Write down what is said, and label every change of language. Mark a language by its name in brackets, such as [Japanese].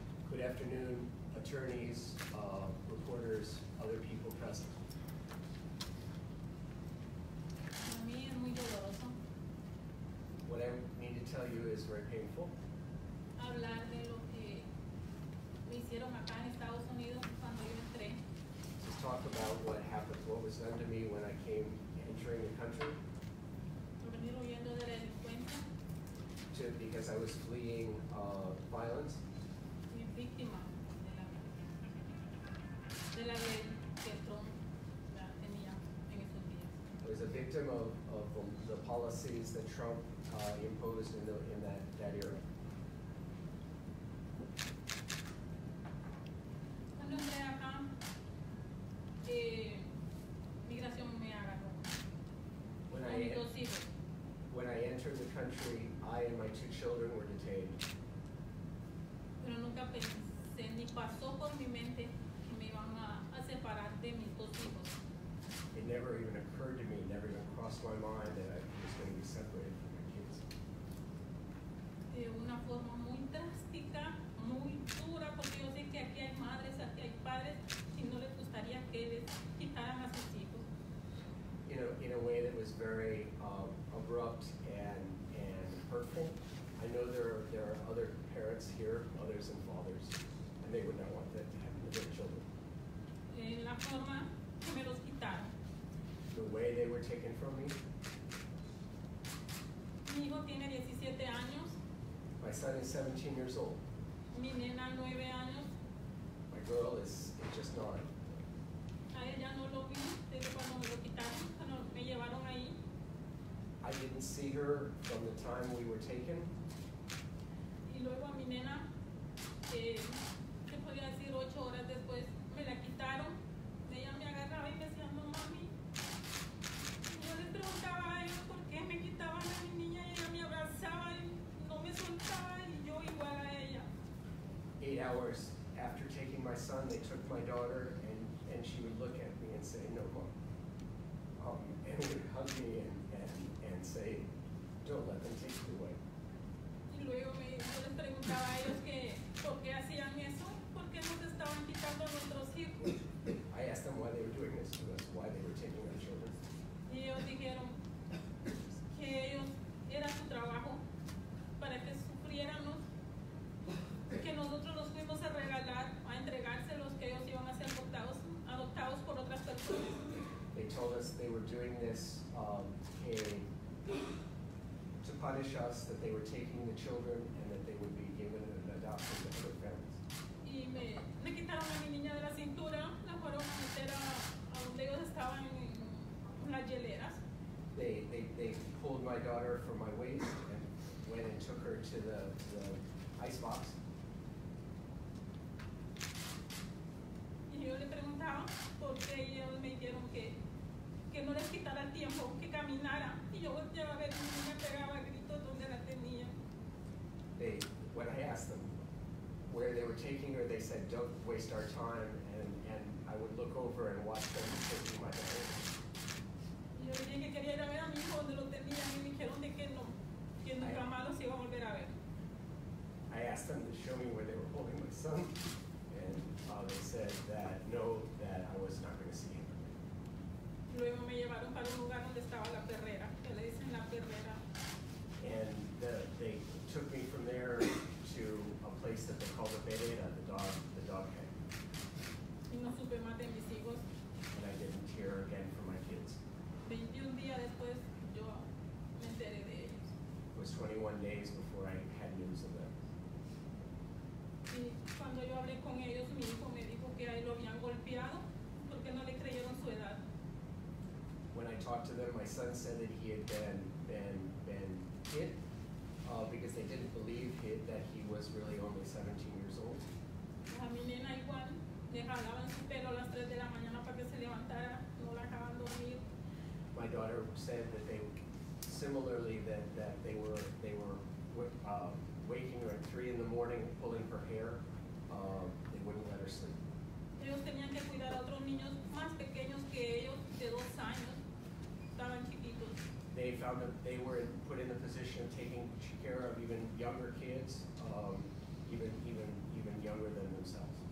[English] Good afternoon, attorneys, reporters, other people present. [Spanish] Para mí es muy doloroso [English] What I need to tell you is very painful. [Spanish] hablar de lo que me hicieron acá en Estados Unidos cuando yo entré. [English] To talk about what happened, what was done to me when I came entering the country, [Spanish] Por venir huyendo de la delincuencia, [English] because I was fleeing violence. [Spanish] fui víctima de la ley que Trump ya tenía en esos días. [English] I was a victim of the policies that Trump imposed in that era. [Spanish] Cuando entré acá, migración me agarró [English] When [Spanish] con mis dos hijos. [English] When I entered the country, I and my 2 children were detained. [Spanish] Pero nunca pensé ni pasó por mi mente que me iban a separar de mis dos hijos. [English] It never even occurred to me, never even crossed my mind that I was going to be separated from my kids. [Spanish] De una forma muy drástica, muy dura, porque yo sé que aquí hay madres, aquí hay padres, y no les gustaría que les quitaran a sus hijos. [English] In a way that was very abrupt and hurtful. I know there are other parents here, mothers and fathers, and they would not want that to happen to their children. [Spanish] La forma que me los quitaron. [English] The way they were taken from me. [Spanish] Mi hijo tiene 17 años, [English] My son is 17 years old. [Spanish] mi nena 9 años, [English] My girl is just 9. [Spanish] a ella no lo vi desde cuando me lo quitaron, cuando me llevaron ahí. [English] I didn't see her from the time we were taken. [Spanish] Y luego a mi nena, se podría decir 8 horas después, me la quitaron. Ella me agarraba y me decía, no mami. Y yo les preguntaba a ellos por qué me quitaban a mi niña y ella me abrazaba y no me soltaba y yo igual a ella. [English] 8 hours after taking my son, they took my daughter, and she would look at me and say, no, Mom. And would hug me and say, don't let them take you away. [Spanish] Y luego yo les preguntaba a ellos que por qué hacían eso, por qué nos estaban quitando a nuestros hijos. [English] I asked them why they were doing this to us, why they were taking our children. [Spanish] Y ellos dijeron que ellos era su trabajo para que sufriéramos, que nosotros los fuimos a regalar, a entregárselos, que ellos iban a ser adoptados por otras personas. [English] They told us they were doing this to punish us, that they were taking the children and that they would be given an adoption to other families. [Spanish] Y me quitaron a mi niña de la cintura, la fueron a meter a donde ellos estaban en las hieleras. [English] They pulled my daughter from my waist and went and took her to the ice box. [Spanish] Y yo le preguntaba por qué ellos me dijeron que no les quitara el tiempo, que caminara. Y yo volteaba a ver, mi niña pegaba gritos donde la tenía. [English] When I asked them where they were taking her, they said, don't waste our time, and I would look over and watch them taking my daughter. [Spanish] Y yo le dije que quería ir a ver a mi hijo donde lo tenían y me dijeron de que nunca más los iba a volver a ver. [English] I asked them to show me where they were holding my son, and they said that no, that I was not going to see him. [Spanish] Luego me llevaron para un lugar donde estaba la perrera, que le dicen la perrera. [English] And they took me from there to a place that they call the perrera, the dog pen. [Spanish] Y no supe más de mis hijos. [English] And I didn't hear again from my kids. [Spanish] 21 días después yo me enteré de ellos. [English] It was 21 days before I had news of them. [Spanish] Y cuando yo hablé con ellos, mi hijo me dijo que ahí lo habían golpeado [English] talked to them, my son said that he had been hit because they didn't believe that he was really only 17 years old. [Spanish] A mi nena igual, le jalaban su pelo a las 3 de la mañana para que se levantara, no la dejaban dormir. [English] My daughter said that they similarly that they were waking her at 3 in the morning, pulling her hair. They wouldn't let her sleep. [Spanish] Ellos tenían que cuidar a otros niños más pequeños que ellos, de 2 años, estaban chiquitos. [English] They found that they were put in the position of taking care of even younger kids, even younger than themselves.